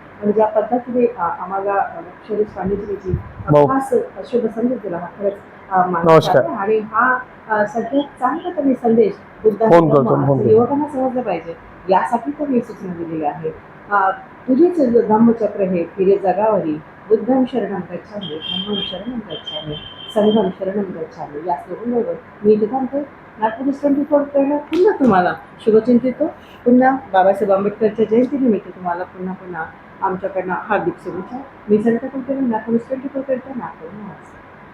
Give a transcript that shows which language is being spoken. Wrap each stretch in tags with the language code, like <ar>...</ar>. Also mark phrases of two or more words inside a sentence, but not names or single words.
<mr>आणि ज्या पद्धतीने आम्हाला शैलेश पांडेजींची खास शुभ संदेश दिला हा खरंच नमस्कार। आणि हा सगळ्यात चांगला त्यांनी संदेश बुद्ध युवकांना समजलं पाहिजे यासाठी तर मी सूचना दिलेली आहे। तुझेच धम्मचक्र हे फिरे जगावरी,</mr> <pi>बुद्धं शरणं गच्छामि, धम्मं शरणं गच्छामि, संघम शरणम गच्छामि</pi> <mr>या स्लोगनबरोबर मी इथे थांबते. नागपूर 24 करणं पुन्हा तुम्हाला शुभचिंतितो. पुन्हा बाबासाहेब आंबेडकरच्या जयंतीनिमित्त तुम्हाला पुन्हा आमच्याकडनं हार्दिक शुभेच्छा. मी सरिता कुलकर्णी, नागपूर 24 करते. नागपूर नमस्कार.</mr>